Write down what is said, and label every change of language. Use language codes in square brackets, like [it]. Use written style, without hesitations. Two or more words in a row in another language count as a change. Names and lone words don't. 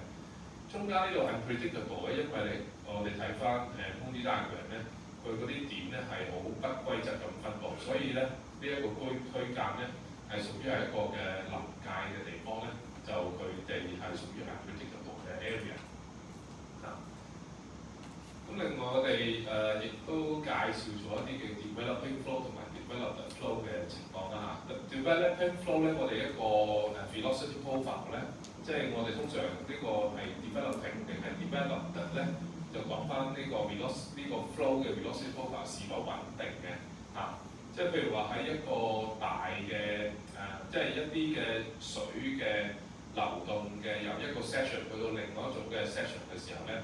[yue] 中間呢度 unpredictable 嘅，因為我哋睇翻 [en] Mooney diagram [yue] 咧，佢嗰啲點咧係好不規則咁分佈，所以咧呢一個區間咧係屬於係一個嘅臨界嘅地方咧，就佢哋係屬於 unpredictable 嘅 area。咁另外我哋亦都介紹咗一啲嘅 [en] developing flow [yue] 同埋 [en] developed flow [yue] 嘅情況啦嚇。 [en] developing flow [yue] 咧，我哋一個 [en] velocity profile [yue] 咧，即係我哋通常呢個係 developing 定係 developed 咧，就講翻呢個 flow 嘅 [en] velocity profile [yue] 是否穩定嘅嚇。即係譬如話喺一個大嘅即係一啲嘅水嘅流動嘅由一個 section 去到另外一種嘅 section 嘅時候咧。